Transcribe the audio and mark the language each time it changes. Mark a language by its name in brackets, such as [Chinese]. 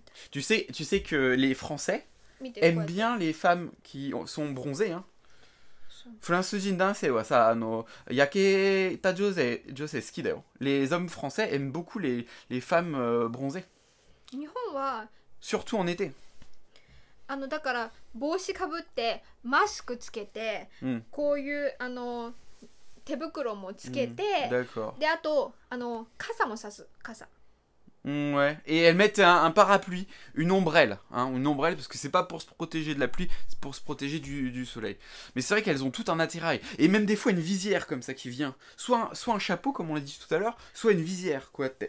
[French] Tu sais que les Français aiment bien les femmes qui sont bronzées. Hein. Les hommes français aiment beaucoup les femmes bronzées. Surtout en été. [Japanese] だから帽子かぶってマスクつけて、こういう手袋もつけて、であと傘もさす傘。 [French] Ouais. Et elles mettent un parapluie, une ombrelle, parce que c'est pas pour se protéger de la pluie, c'est pour se protéger du soleil. Mais c'est vrai qu'elles ont tout un attirail, et même des fois une visière comme ça qui vient, soit un chapeau comme on l'a dit tout à l'heure, soit une visière quoi.